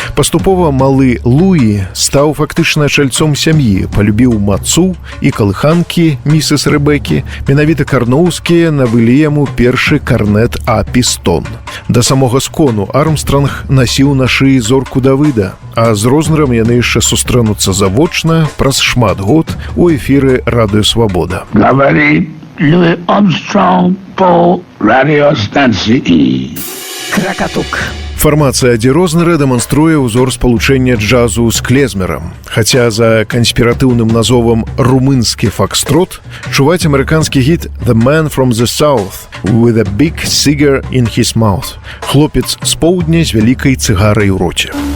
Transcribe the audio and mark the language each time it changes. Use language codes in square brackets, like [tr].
[be] Паступова малы Луі стаў фактычна чальцом сям'і, палюбіў мацу і калыханкі місіс Рэбекі. Менавіта Карноўскі Цехноўскія набылі яму першы карнет А-пістон. Да самога скону Армстронг насіў на шыі зорку Давыда, а з Рознерам яны яшчэ сустрэнуцца завочна праз шмат год у эфіры Радыё Свабода. [ru] Говорит Луи Армстронг по радиостанции. [be] Кракатук. Фармацыя Адзі Рознера дэманструе ўзор спалучэння джазу з клезмерам. Хаця за канспіратыўным назовам «румынскі фокстрот» чуваць амерыканскі гіт [en] «The Man from the South» with a big cigar in his mouth. [be] Хлопец з поўдня з вялікай цыгарай у роце.